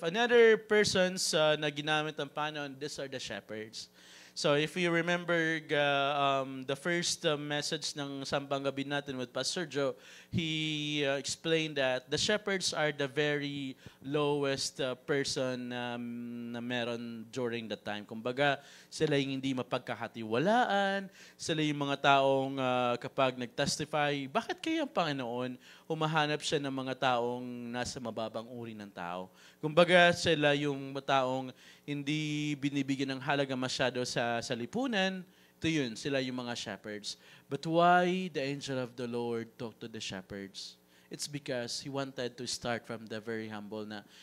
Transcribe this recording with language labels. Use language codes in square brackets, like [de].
[en] Another persons [tl] na ginamit ng Panginoon, [en] these are the shepherds. So if you remember the first message [tl] ng Sambang Gabi natin [en] with Pastor Joe, he explained that the shepherds are the very lowest person na meron during that time. [tl] Kumbaga, sila yung hindi mapagkakatiwalaan, sila yung mga taong kapag nag-testify, bakit kaya ang Panginoon humahanap siya ng mga taong nasa mababang uri ng tao? Kumbaga, sila yung taong hindi binibigyan ng halaga masyado sa lipunan. Ito yun, sila yung mga shepherds. [en] But why the angel of the Lord talked to the shepherds? It's because he wanted to start from the very humble na.